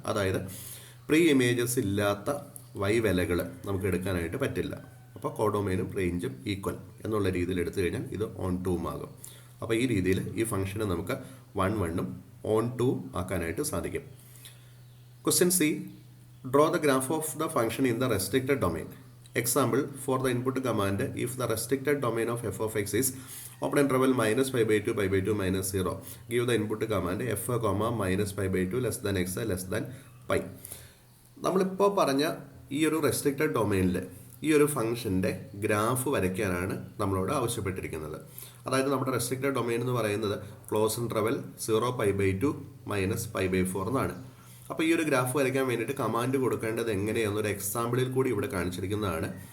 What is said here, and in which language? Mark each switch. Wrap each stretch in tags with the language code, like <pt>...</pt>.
<ml>അതായത് pre images ഇല്ലാത്ത വിലകൾ നമുക്ക് എടുക്കാനായിട്ട് പറ്റില്ല. അപ്പോൾ കോഡൊമെയിനും റേഞ്ചും ഈക്വൽ എന്നുള്ള രീതിയിൽ എടുത്തു കഴിഞ്ഞാൽ ഇത് ഓൺ ടൂവും ആകും. അപ്പോൾ ഈ രീതിയിൽ ഈ ഫംഗ്ഷനെ നമുക്ക് 1 1ഉം ഓൺ ടൂവും ആക്കാനായിട്ട് സാധിക്കും.</ml> <en>Question C, draw the graph of the function in the restricted domain. Example, for the input command, if the restricted domain of f of x is open interval -π/2 -0, give the input command f, -π/2 less than x less than π.</en> <ml>നമ്മളിപ്പോൾ പറഞ്ഞ ഈ ഒരു restricted ഡൊമെയിനിൽ ഈ ഒരു ഫംഗ്ഷൻ്റെ graph വരയ്ക്കാനാണ് നമ്മളോട് ആവശ്യപ്പെട്ടിരിക്കുന്നത്. അതായത് നമ്മുടെ റെസ്ട്രിക്റ്റഡ് ഡൊമെയിൻ എന്ന് പറയുന്നത് ക്ലോസ് ഇൻ്റർവെൽ 0 π/2 -π/4 എന്നാണ്. അപ്പോൾ ഈ ഒരു ഗ്രാഫ് വരയ്ക്കാൻ വേണ്ടിയിട്ട് കമാൻഡ് കൊടുക്കേണ്ടത് എങ്ങനെയാണെന്നൊരു എക്സാമ്പിളിൽ കൂടി ഇവിടെ കാണിച്ചിരിക്കുന്നതാണ്.</ml>